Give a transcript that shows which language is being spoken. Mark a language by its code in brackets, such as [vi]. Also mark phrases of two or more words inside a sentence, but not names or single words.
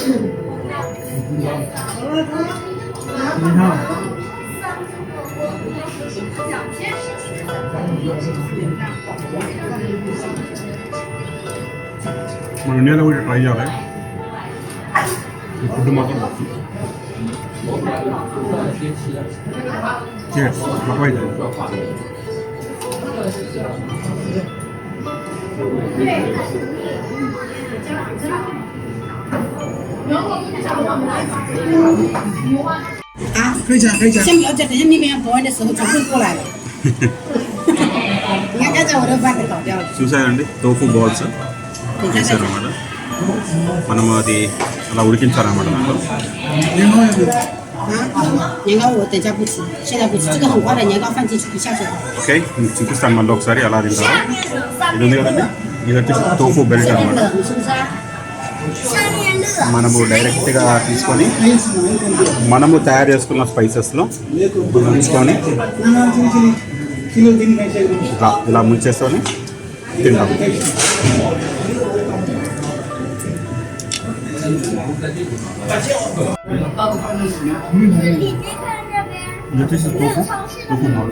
[te] మన ఇండియాలో కూడా ట్రై చేయాలి ఈ ఫుడ్ మాత్రం. అయితే [zh] 啊，可以讲，可以讲。先不要讲，等下那边保安的时候全部过来了。你看刚才我的饭给倒掉了。 [te] చూసారండి [en] tofu balls [zh] 等一下再 [te] చేశారన్నమాట. మనం అది అలా ఉడికించాలన్నమాట దాంట్లో. [zh] 年糕也可以。啊，年糕我等下不吃，现在不吃，这个很快的，年糕放进去一下就好。 [te] ఓకే, మీకు చూపిస్తాను మళ్ళీ ఒకసారి అలా తింటారు. ఇది ఉంది కదండి, ఇది వచ్చేసి [en] tofu belt [zh] 下面 [te] అనమాట. [zh] 冷是不是啊？下面热。 [te] మనము డైరెక్ట్గా తీసుకొని మనము తయారు చేసుకున్న స్పైసెస్లో ముంచుకొని ఇలా ముంచేసుకొని తింటాం. ఇది వచ్చేసి [en] tofu balls.